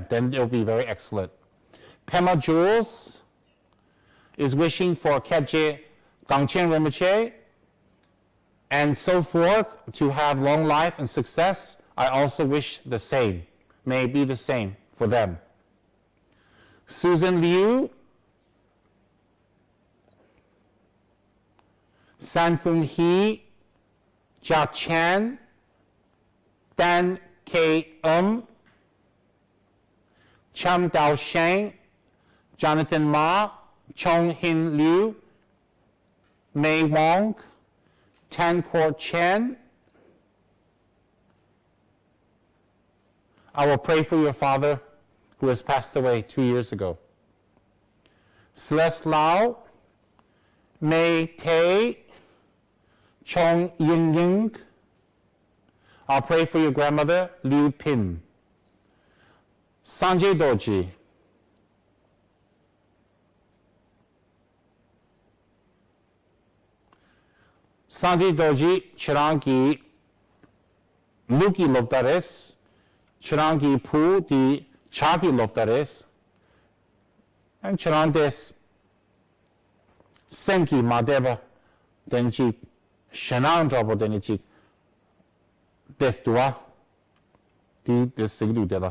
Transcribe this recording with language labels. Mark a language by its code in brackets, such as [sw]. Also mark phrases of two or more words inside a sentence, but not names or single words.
[en] Then it'll be very excellent. Pema Jules is wishing for Ketje Gangchen Rinpoche and so forth to have long life and success. I also wish the same. May it be the same for them. Susan Liu, Sanfung He, Jia Chan, Dan K. Cham Dao Sheng, Jonathan Ma, Chong Hin Liu, Mei Wong, Tan Kuo Chen. I will pray for your father who has passed away 2 years ago. Celeste Lau, Mei Tay, Chong Ying Ying. I'll pray for your grandmother, Liu Pin. Sanjay Doji. Sanjay Doji, Chirangi Luki Loptares, Chirangi Pu di Chaki Loptares, and Chirandes Senki Madeva Denji Shanang Drabo Denichi Destua Di Desigudela.